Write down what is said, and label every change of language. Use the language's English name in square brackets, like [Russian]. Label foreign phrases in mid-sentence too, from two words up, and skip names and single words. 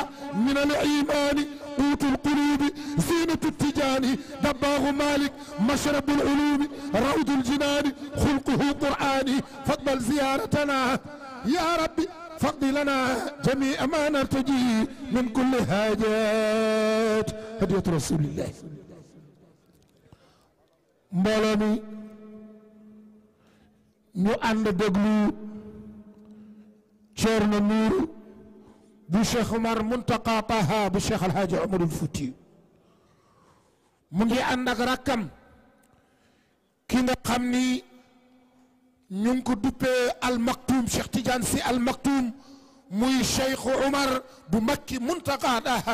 [Arabic] من الإيمان قوت القلوب زينة التجان دباغ مالك مشرب العلوم روض الجنان خلقه قرآني فاقبل زيارتنا يا ربي فاقض لنا جميع ما نرتجي من كل حاجات هدية رسول الله [Wolof] مولاني ñu ànd déglu Ceerno Nuuru bu Cheikh Omar Muntaqa Taha bu Cheikh Alhaaji Omarul Fuuti mu ngi ànd ak rakkam ki nga xam ni ñu ngi ko duppee Al Maktoum Cheikh Tidiane Sy Al Maktoum muy Cheikh Omar bu Makki Muntaqa Taha